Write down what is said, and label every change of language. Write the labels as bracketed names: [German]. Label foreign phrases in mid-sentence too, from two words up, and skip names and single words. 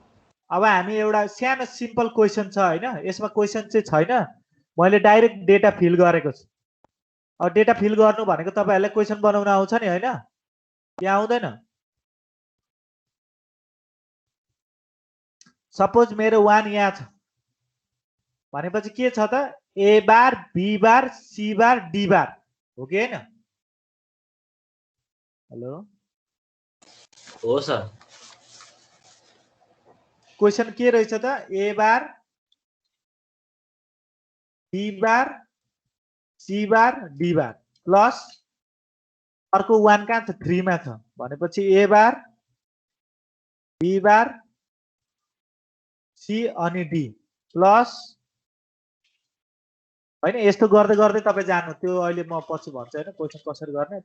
[Nepali] अब हामी एउटा सानो [English] simple question [Nepali] छ हैन, यसमा क्वेशन चाहिँ छैन, मैले [English] direct data fill [Nepali] गरेको छु। अब [English] data fill [Nepali] गर्नु भनेको तपाईहरुलाई क्वेशन बनाउन आउँछ नि हैन? के आउँदैन? सपोज मेरो 1 यहाँ छ भनेपछि के छ त a बार b बार c बार d बार हो कि हैन? हेलो हो सर। क्वेशन के रहेछ त a बार b बार c बार d बार प्लस अर्को 1 कहाँ छ 3 मा छ भनेपछि a बार b बार c अनि d प्लस हैन। यस्तो गर्दै गर्दै तपाई जानु, त्यो अहिले म पछि भन्छु हैन क्वेशन कसरी गर्ने।